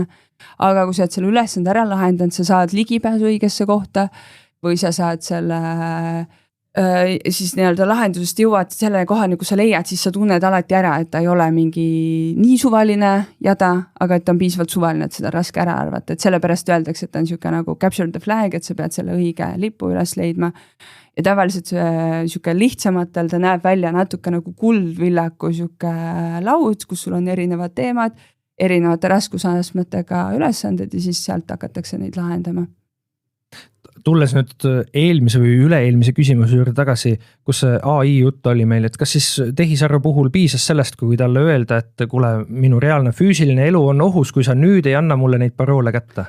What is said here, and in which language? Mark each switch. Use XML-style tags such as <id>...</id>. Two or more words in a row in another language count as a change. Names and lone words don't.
<et>Aga kui sa oled selle ülesande ära lahendanud, sa saad ligipääsu õigesse kohta või sa saad selle siis nii-öelda lahendusest jõuad selle kohani, kus sa leiad, siis sa tunned alati ära, et ta ei ole mingi nii suvaline jada, aga et ta on piisavalt suvaline, et seda raske ära arvata. Et sellepärast öeldakse, et ta on siuke nagu</et> <en>capture the flag,</en> <et>et sa pead selle õige lipu üles leidma. Ja tavaliselt siuke lihtsamatel ta näeb välja natuke nagu kuldvillaku siuke laud, kus sul on erinevad teemad, erinevate raskusastmetega ülesanded ja siis sealt hakatakse neid lahendama. Tulles nüüd eelmise või üle-eelmise küsimuse juurde tagasi, kus AI jutt oli meil, et kas siis tehisarvu puhul piisas sellest, kui talle öelda, et kuule, minu reaalne füüsiline elu on ohus, kui sa nüüd ei anna mulle neid paroole kätte?</et>